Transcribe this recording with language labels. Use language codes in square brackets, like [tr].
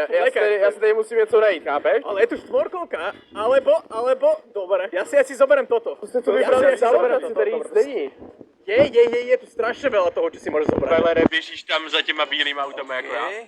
[cs] Ja si tady musím něco najít, chápeš? [sk] Ale je tu štvorkolka, alebo, dobre. Ja si zoberiem toto. [cs] Jste to vybrali za lokaci, tady nic není. [sk] Je tu strašne veľa toho, čo si môžeš zobrať. [cs] Velere, běžíš tam za těma bílýma automa jako já?